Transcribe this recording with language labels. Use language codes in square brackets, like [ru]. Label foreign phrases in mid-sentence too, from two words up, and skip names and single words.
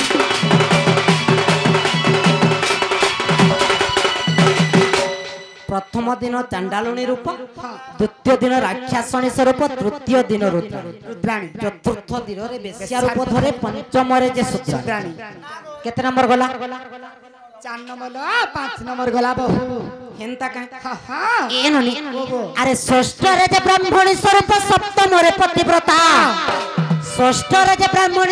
[or] ପ୍ରଥମ ପ୍ରଥମ ଦିନ ଚାଣ୍ଡାଳୁଣୀ ରୂପ ଦ୍ୱିତୀୟ ଦିନ ରାକ୍ଷସଣୀ ସ୍ୱରୂପ ତୃତୀୟ ଦିନ ରୁଦ୍ରାଣୀ ଚତୁର୍ଥ ଦିନ ରେ ବେଶ୍ୟା ରୂପ ଧରେ ପଞ୍ଚମ ରେ ଯେ ଶୂଦ୍ରାଣୀ କେତେ ନମ୍ବର ଗଲା 4 ନମ୍ବର 5 ନମ୍ବର ଗଲା ବହୁ हेंता का हां ଏନୋନୀ ଅରେ ଷଷ୍ଠ ରେ ଯେ ବ୍ରାହ୍ମଣୀ ସ୍ୱରୂପ ସପ୍ତମ ରେ ପତିବ୍ରତା ଷଷ୍ଠ ରେ ଯେ ବ୍ରାହ୍ମଣୀ